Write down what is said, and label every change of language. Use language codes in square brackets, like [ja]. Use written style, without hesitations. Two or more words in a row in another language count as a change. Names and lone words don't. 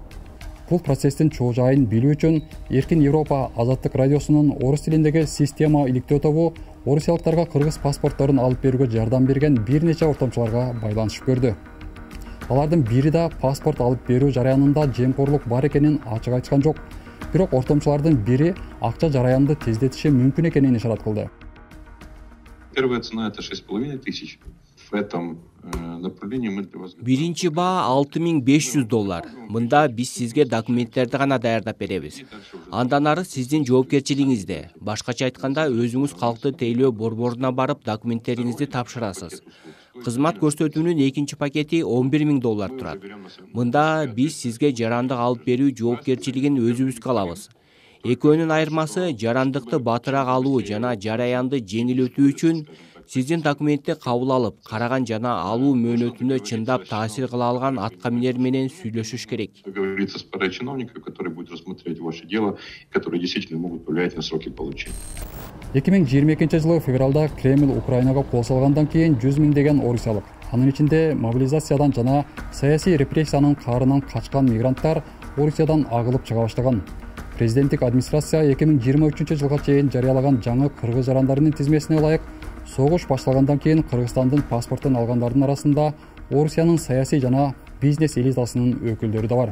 [ky] Бул процесстин чоо жайын билүү үчүн Эркин Европа Азаттык радиосунун орус тилиндеги система иликтөө тобу орусиялыктарга кыргыз паспортторун алып берүүгө жардам берген бир нече ортомчуларга байланышып көрдү. Алардын бири да паспорт алып берүү жараянында жемкорлук бар экенин ачык айтышкан жок. Бирок ортомчулардын бири акча жараянды тездетиши мүмкүн экенин ишарат кылды. [ru] Первая цена это 6500. В этом направлении мы для вас... [ky] Биринчи баа $6500. Мында биз сизге документтерди гана даярдап беребиз. Андан ары сиздин жоопкерчилигиңизде. Башкача айтканда өзүңүз калктын тейлөө борборуна барып документтериңизди тапшырасыз. Кызмат көрсөтүүнүн экинчи пакети $11000 турат. Мында биз сизге жарандык алып берүү жоопкерчилигин өзүбүзгө алабыз. Экөөнүн айырмасы жарандыкты батыраак алуу жана жараянды жеңилдетүү үчүн сиздин документти кабыл алып, караган жана алуу мөөнөтүнө чындап таасир кыла алган аткаминер менен сүйлөшүш керек. [ru] Договориться с парачиновником, который будет рассмотреть ваше дело, которые действительно могут повлиять на сроки получения. [ky] 2022 февралда Кремль Украинага кол салгандан кийин 100 миңдеген орусиялык, анын ичинде мобилизациядан жана саясий репрессиянын каарынан качкан мигранттар Орусиядан агылып чыга баштаган. Президенттик администрация 2023 жылга чейин жарыялаган жаңы кыргыз жарандарынын тизмесине ылайык согуш башталгандан кийин Кыргызстандын паспортун алгандардын арасында Орусиянын саясий жана бизнес элитасынын өкүлдөрү да бар.